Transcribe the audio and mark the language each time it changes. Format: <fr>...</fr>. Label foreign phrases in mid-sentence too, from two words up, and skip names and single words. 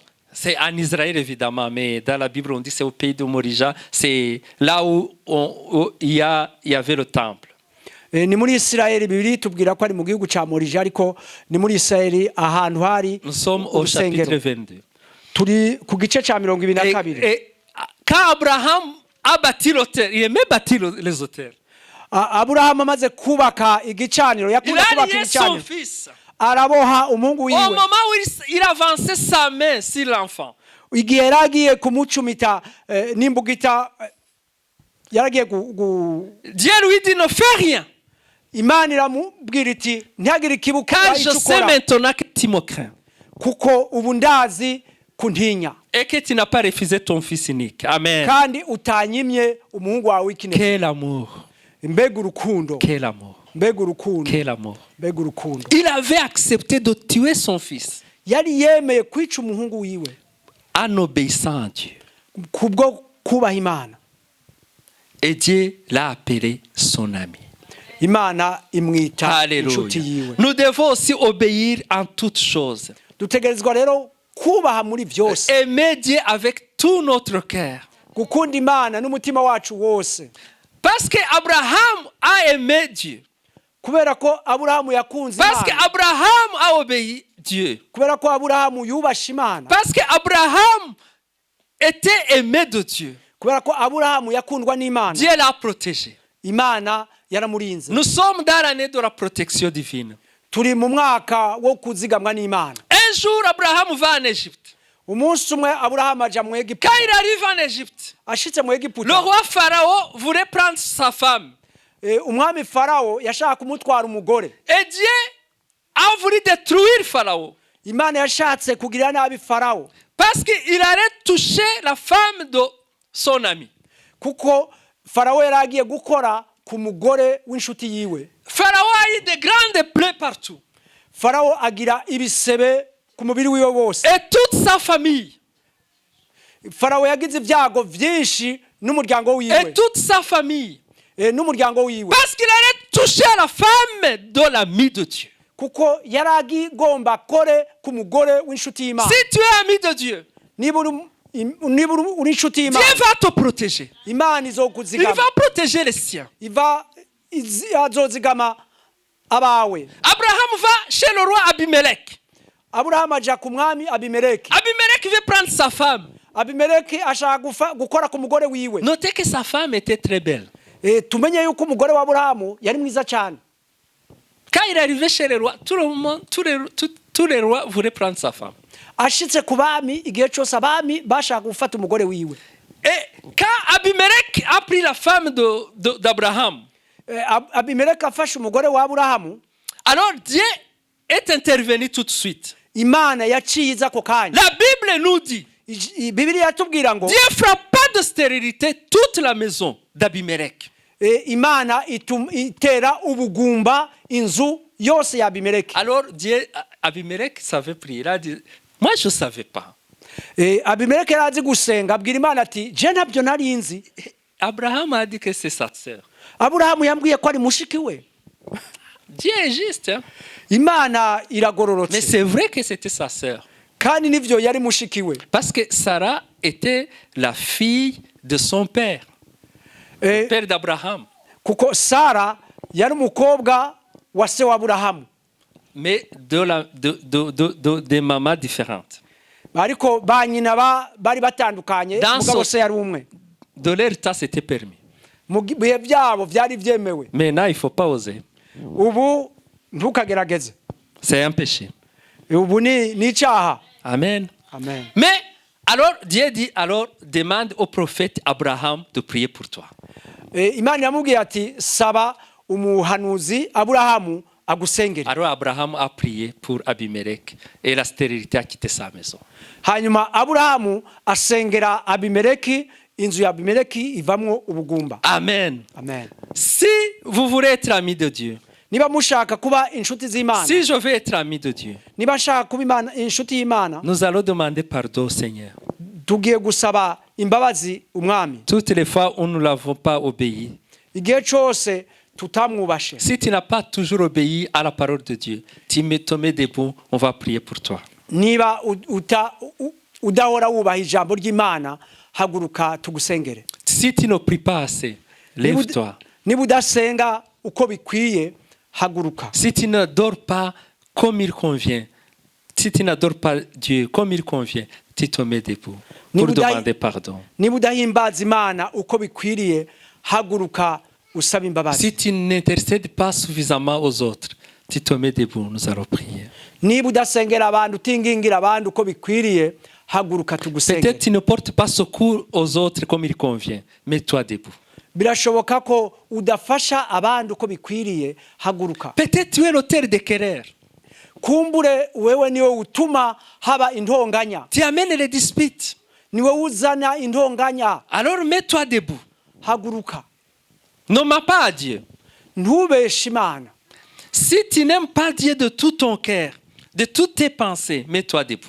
<fr>C'est en Israël évidemment, mais dans la Bible on dit c'est au pays de Morija. C'est là où il y avait le temple.</fr> <rn>Ni muri Israeli, Bibiliya itubwira ko ari mu gihugu ca Morija, ariko ni muri Israeli ahantu hari.</rn> <fr>Nous sommes au chapitre 22.</fr> <rn>Turi ku gice ca 22.</rn> <fr>Et quand Abraham a bâti l'autel, il aimait bâtir les autels.</fr> <rn>Aburahamu amaze kubaka igicaniro,</rn> <fr>Il</fr> <rn>yakunda</rn> <fr>a</fr> <rn>kubaka</rn> <fr>lié son</fr> <rn>igicaniro,</rn> <fr>fils.</fr> <rn>araboha umuhungu</rn> <fr>Au</fr> <rn>wiwe.</rn> <fr>moment où il avançait sa main sur l'enfant,</fr> <rn>Igihe yaragiye kumucumita n'imbugita, yaragiye</rn> <fr>Dieu lui dit ne fais rien.</fr> <rn>Imana iramubwira iti ntihagire ikibuka</rn> <fr>Car je sais maintenant que tu me crains</fr> <rn>kuko ubu ndazi kuntinya</rn> <fr>et que tu n'as pas refusé ton fils unique. Amen.</fr> <rn>kandi utanyimye umuhungu wawe w'ikinege.</rn> <fr>Quel amour.</fr> <rn>Mbega urukundo,</rn> <fr>Quel amour.</fr> <rn>mbega urukundo,</rn> <fr>Quel amour.</fr> <rn>mbega urukundo.</rn> <fr>Il avait accepté de tuer son fils</fr> <rn>Yari yemeye kwica umuhungu wiwe</rn> <fr>en obéissant à Dieu.</fr> <rn>kubwo kubaha Imana.</rn> <fr>Et Dieu l'a appelé son ami.</fr> <rn>Imana imwita</rn> <fr>Alléluia.</fr> <rn>inshuti yiwe.</rn> <fr>Nous devons aussi obéir en toutes choses.</fr> <rn>Dutegerezwa rero kubaha muri byose,</rn> <fr>Aimer Dieu avec tout notre cœur.</fr> <rn>gukunda Imana n'umutima wacu wose.</rn> <fr>Parce que Abraham a aimé Dieu.</fr> <rn>Kubera ko Aburahamu yakunze</rn> <fr>Parce que</fr> <rn>Imana,</rn> <fr>Abraham a obéi Dieu.</fr> <rn>kubera ko Aburahamu yubashe Imana,</rn> <fr>Parce que Abraham était aimé de Dieu.</fr> <rn>kubera ko Aburahamu yakundwa n'Imana,</rn> <fr>Dieu l'a protégé.</fr> <rn>Imana yaramurinze.</rn> <fr>Nous sommes dans l'année de la protection divine.</fr> <rn>Turi mu mwaka wo kuzigamwa n'Imana.</rn> <fr>Un jour, Abraham va en Égypte.</fr> <rn>Umunsi umwe Aburahamu aja mu</rn> <fr>Quand</fr> <rn>Egiputa.</rn> <fr>il arrive en Égypte,</fr> <rn>Ashitse mu</rn> <fr>le</fr> <rn>Egiputa,</rn> <fr>roi Pharaon voulait prendre sa femme.</fr> <rn>umwami Farao yashaka kumutwara umugore.</rn> <fr>Et Dieu a voulu détruire Pharaon.</fr> <rn>Imana yashatse kugirira nabi Farao</rn> <fr>Parce qu'il allait toucher la femme de son ami.</fr> <rn>kuko Farao yari agiye gukora ku mugore w'inshuti yiwe.</rn> <fr>Pharaon a eu de grandes plaies partout.</fr> <rn>Farao agira ibisebe ku mubiri wiwe wose.</rn> <fr>Et toute sa famille.</fr> <rn>Farao yagize ibyago byinshi n'umuryango</rn> <fr>Et</fr> <rn>wiwe.</rn> <fr>toute sa famille.</fr> <rn>N'umuryango wiwe.</rn> <fr>Parce qu'il allait toucher la femme de l'ami de Dieu.</fr> <rn>Kuko yari agomba kore ku mugore w'inshuti y'Imana.</rn> <fr>Si tu es ami de Dieu,</fr> <rn>Niba uri inshuti y'Imana,</rn> <fr>Dieu va te protéger.</fr> <rn>Imana</rn> <fr>Il</fr> <rn>izokuzigama.</rn> <fr>va protéger les siens.</fr> <rn>Azozigama abawe.</rn> <fr>Abraham va chez le roi Abimelech.</fr> <rn>Aburahamu aja ku mwami Abimeleki.</rn> <fr>Abimelech veut prendre sa femme.</fr> <rn>Abimeleki ashaka gukora ku mugore wiwe.</rn> <fr>Notez que sa femme était très belle.</fr> <rn>Tumenye yuko umugore wa Aburahamu yari mwiza cyane.</rn> <fr>Quand il est arrivé chez les rois, tous les rois voulaient prendre sa femme.</fr> <rn>Ashitse ku bami, igihe cyose abami bashaka gufata umugore wiwe.</rn> <fr>Et quand Abimelech a pris la femme d'Abraham,</fr> <rn>Abimeleki afashe umugore wa Aburahamu,</rn> <fr>alors Dieu est intervenu tout de suite.</fr> <rn>Imana yaciye iza ako kanya.</rn> <fr>La Bible nous dit</fr> <rn>Bibiliya yatubwira ngo</rn> <fr>Dieu frappa de stérilité toute la maison d'Abimelech.</fr> <rn>Imana itera ubugumba inzu yose ya Abimeleki.</rn> <fr>Alors Dieu, Abimelech savait prier. Il a dit, moi je ne savais pas.</fr> <rn>Abimeleki yarazi gusenga abwira Imana ati je ntabyo nari nzi.</rn> <fr>Abraham a dit que c'est sa sœur.</fr> <rn>Aburahamu yambwiye ko ari mushiki we.</rn> <fr>Dieu est juste. Hein?</fr> <rn>Imana</rn> <fr>Mais</fr> <rn>iragororotse.</rn> <fr>c'est vrai que c'était sa sœur.</fr> <rn>Kandi nivyo yari mushiki we.</rn> <fr>Parce que Sarah était la fille de son père, le père d'Abraham.</fr> <rn>Kuko Sara yari umukobwa wa se wa Aburahamu.</rn> <fr>Mais de mamans différentes.</fr> <rn>Ariko ba nyina bari batandukanye mugabo se yari umwe.</rn> <fr>De leur temps, c'était permis.</fr> <rn>Mu bihe byabo byari byemewe.</rn> <fr>Maintenant, il ne faut pas oser.</fr> <rn>Ubu ntukagerageze.</rn> <fr>C'est un péché.</fr> <rn>Ubu ni icyaha.</rn> <fr>Amen.</fr> <rn>Amen.</rn> <fr>Mais alors, Dieu dit, alors demande au prophète Abraham de prier pour toi.</fr> <rn>Imana yamubwiye ati saba umuhanuzi Aburahamu agusengere.</rn> <fr>Alors Abraham a prié pour Abimelech et la stérilité a quitté sa maison.</fr> <rn>Hanyuma Aburahamu asengera Abimeleki, inzu ya Abimeleki ivamwo ubugumba.</rn> <fr>Amen.</fr> <rn>Amen.</rn> <fr>Si vous voulez être ami de Dieu,</fr> <rn>Niba mushaka kuba inshuti z'Imana,</rn> <fr>si je veux être ami de Dieu,</fr> <rn>niba nshaka kuba inshuti y'Imana,</rn> <fr>nous allons demander pardon au Seigneur.</fr> <rn>tugiye gusaba imbabazi umwami.</rn> <fr>Toutes les fois où nous ne l'avons pas obéi.</fr> <rn>Igihe cyose tutamwubashe.</rn> <fr>Si tu n'as pas toujours obéi à la parole de Dieu, tu te mets debout, on va prier pour toi.</fr> <rn>Niba udahora wubaha ijambo ry'Imana, haguruka tugusengere.</rn> <fr>Si tu ne pries pas assez, lève-toi.</fr> <rn>Niba udasenga uko bikwiye, haguruka.</rn> <fr>Si tu ne dors pas comme il convient, si tu n'adores pas Dieu comme il convient, tu te mets debout pour demander pardon.</fr> <rn>Niba udahimbaza Imana uko bikwiriye, haguruka usaba imbabazi.</rn> <fr>Si tu n'intercèdes pas suffisamment aux autres, tu te mets debout, nous allons prier.</fr> <rn>Niba udasengera abantu utingingira abantu uko bikwiriye, haguruka tugusengere.</rn> <fr>Peut-être tu ne portes pas secours aux autres comme il convient, mets-toi debout.</fr> <rn>Birashoboka ko udafasha abantu uko bikwiriye, haguruka.</rn> <fr>Peut-être tu es l'auteur de querelles.</fr> <rn>Kumbure wewe niwe utuma haba intonganya.</rn> <fr>Tu amènes les disputes.</fr> <rn>Niwe uzana intonganya.</rn> <fr>Alors mets-toi debout.</fr> <rn>Haguruka.</rn> <fr>Ne mens pas à Dieu.</fr> <rn>Ntubeshe Imana.</rn> <fr>Si tu n'aimes pas Dieu de tout ton cœur, de toutes tes pensées, mets-toi debout.</fr>